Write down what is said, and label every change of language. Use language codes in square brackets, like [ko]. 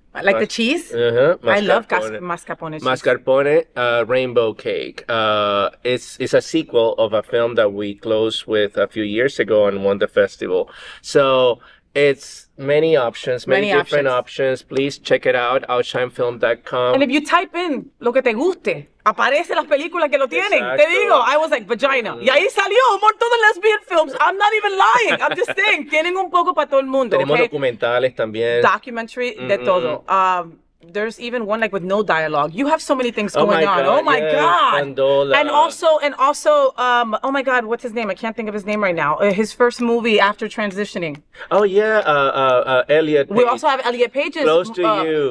[en] Like the cheese? I love mascarpone cheese. Mascarpone, Rainbow Cake. It's a sequel of a film that we closed with a few years ago and won the festival. So it's many options, many different options. Please check it out, outshinefilm.com. And if you type in [es] lo que te guste, aparecen las películas que lo tienen. Exacto. Te digo, [en] I was like, vagina. [es] Y ahí salió un montón de [en] lesbian films. I'm not even lying. I'm just saying, [es] tienen un poco para todo el mundo. Tenemos documentales también. Documentary, de todo. [en] There's even one like with no dialogue. You have so many things going on. Oh my God. Pandola. And also, oh my God, what's his name? I can't think of his name right now. His first movie after transitioning. Oh yeah, Elliot Page. We also have Elliot Page's Close to You.